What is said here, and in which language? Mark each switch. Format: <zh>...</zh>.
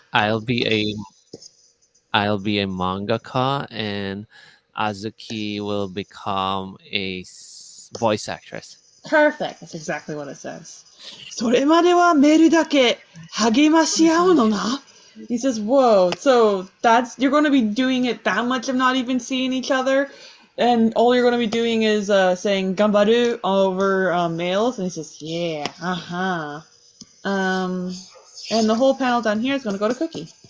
<en>I'll be a mangaka and Azuki will become a voice actress. Perfect. That's exactly what it says.</en> <ja>それまではメールだけ励まし合うのな。</ja> <en>He says, whoa, so you're going to be doing it that much of not even seeing each other? And all you're going to be doing is saying gambaru over mails? And he says, yeah, uh-huh. And the whole panel down here is going to go to Cookie.</en>